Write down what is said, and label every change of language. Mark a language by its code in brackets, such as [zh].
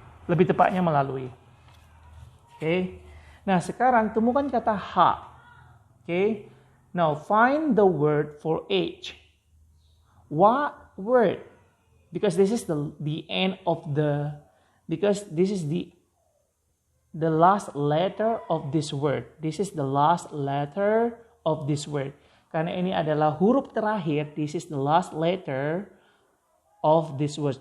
[id] Lebih tepatnya melalui. Okay. Nah, sekarang temukan kata ha. [en] Okay. Now, find the word for age. What word? Because this is the end of because this is the last letter of this word. This is the last letter of this word. [id] Karena ini adalah huruf terakhir, [en] this is the last letter of this word.